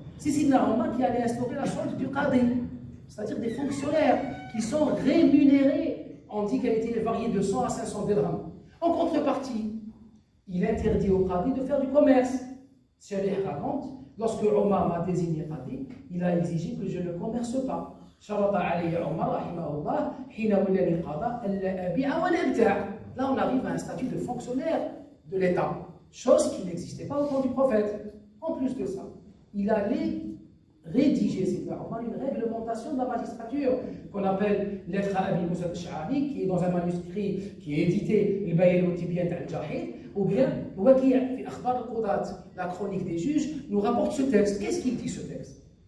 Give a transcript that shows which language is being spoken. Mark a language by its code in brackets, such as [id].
[fr] C'est Sidna Omar qui allait instaurer la sorte du qadi, c'est-à-dire des fonctionnaires qui sont rémunérés. On dit qu'elle était variée de 100 à 500 dirhams. En contrepartie, il interdit au qadi de faire du commerce. Sharih raconte, lorsque Omar m'a désigné qadi, il a exigé que je ne commerce pas. [ar] شرط علي عمر رحمه الله حين ولاني القضاء ألا أبيع ولا أبتاع. [fr] Là, on arrive à un statut de fonctionnaire de l'État, chose qui n'existait pas au temps du prophète. En plus de ça, il allait rédiger, c'est une réglementation de la magistrature qu'on appelle lettre à Abi Moussa al-Ash'ari, qui est dans un manuscrit qui est édité, le Bayan al-Tibyan al-Jahid, ou bien Waki' fi Akhbar al-Qudat, la chronique des juges, nous rapporte ce texte. Qu'est-ce qu'il dit ce texte?